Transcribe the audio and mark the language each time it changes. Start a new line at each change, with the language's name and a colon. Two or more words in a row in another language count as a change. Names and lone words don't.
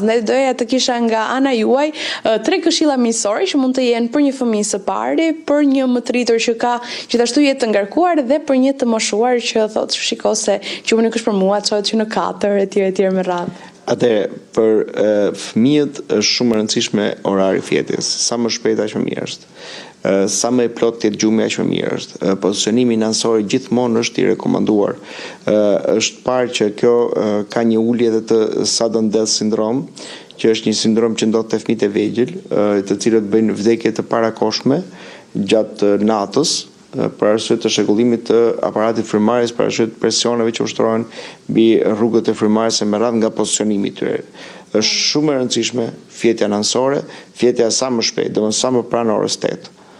Albanian: Ne doja të kisha nga ana juaj 3 këshilla miqësore që mund të jenë për një fëmijë së pari, për një më të rritur që ka gjithashtu jetë të ngarkuar dhe për një të moshuar që thotë shiko se gjumi nuk është për mua, çohet që në 4 etj me radhë. Atëherë, për fëmijët është shumë e rëndësishme orari fjetjes. Sa më shpejt aq më mirë është. Sa më i plot të jetë gjumi aq më mirë është. Pozicionimi nënsor gjithmonë është i rekomanduar. Është parë që kjo ka një ulje edhe të
English: sudden death syndrome,
Albanian: që është një sindrom që ndodh te fëmijët e vegjël, të cilët bëjnë vdekje të parakohshme gjatë natës, për arsye të shekullimit të aparatit frymëmarrjes, për arsye të presioneve që ushtrohen mbi rrugët e frymëmarrjes me radhë nga pozicionimi i tyre. Është shumë e rëndësishme fjetja nënsore, fjetja sa më shpejt, domethënë sa më pranë orës 8.